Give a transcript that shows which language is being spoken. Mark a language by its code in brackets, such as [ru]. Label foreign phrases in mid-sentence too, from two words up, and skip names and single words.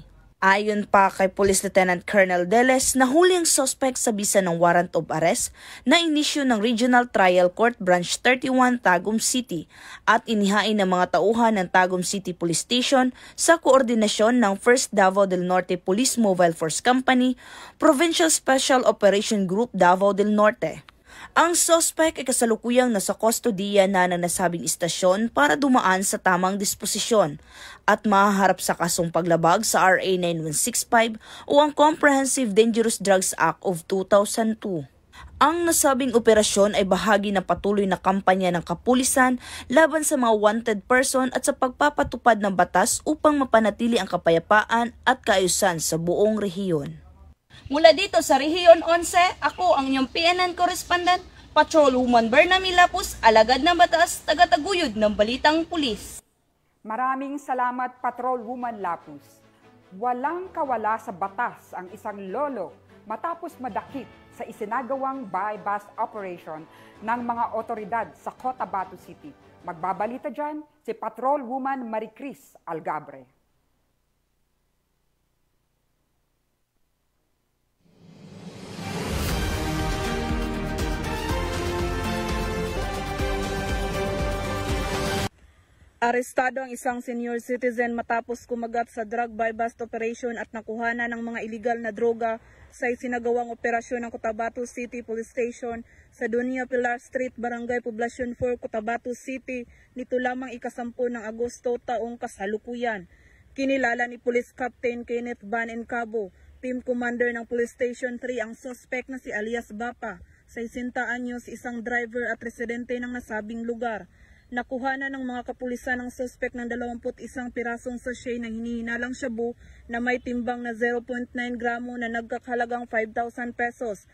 [tl] Ayon pa kay Police Lieutenant Colonel Deles, nahuli ang suspect sa bisa ng [en] warrant of arrest [tl] na inisyu ng Regional Trial Court Branch 31 Tagum City at inihain ng mga tauhan ng Tagum City Police Station sa koordinasyon ng 1st Davao del Norte Police Mobile Force Company, Provincial Special Operation Group Davao del Norte. Ang suspect ay kasalukuyang nasa kustodiya na ng nasabing istasyon para dumaan sa tamang disposisyon at mahaharap sa kasong paglabag sa RA 9165 o ang Comprehensive Dangerous Drugs Act of 2002. Ang nasabing operasyon ay bahagi ng patuloy na kampanya ng kapulisan laban sa mga [en] wanted person [tl] at sa pagpapatupad ng batas upang mapanatili ang kapayapaan at kaayusan sa buong rehiyon. Mula dito sa Rehiyon 11, ako ang inyong PNN correspondent, Patrolwoman Bernamay Lapus, alagad ng batas, tagataguyod ng Balitang Pulis. Maraming salamat, Patrolwoman Lapus. Walang kawala sa batas ang isang lolo matapos madakip sa isinagawang [en] buy-bust operation [tl] ng mga otoridad sa Cotabato City. Magbabalita dyan si Patrolwoman Maricris Algabre. Arestado ang isang senior citizen matapos kumagat sa [en] drug buy-bust operation [tl] at nakuhanan ng mga iligal na droga sa isinagawang operasyon ng Cotabato City Police Station sa Dunia Pilar Street, Barangay Poblacion 4, Cotabato City nito lamang ika-10 ng Agosto taong kasalukuyan. Kinilala ni Police Captain Kenneth Van Encabo, [en] Team Commander [tl] ng Police Station 3, ang suspect na si alias Bapa, 60 anyos, isang driver at residente ng nasabing lugar. Nakuhanan ng mga kapulisan ng suspect ng 21 pirasong sachet ng hinihinalang shabu na may timbang na 0.9 gramo na nagkakahalagang 5,000 pesos.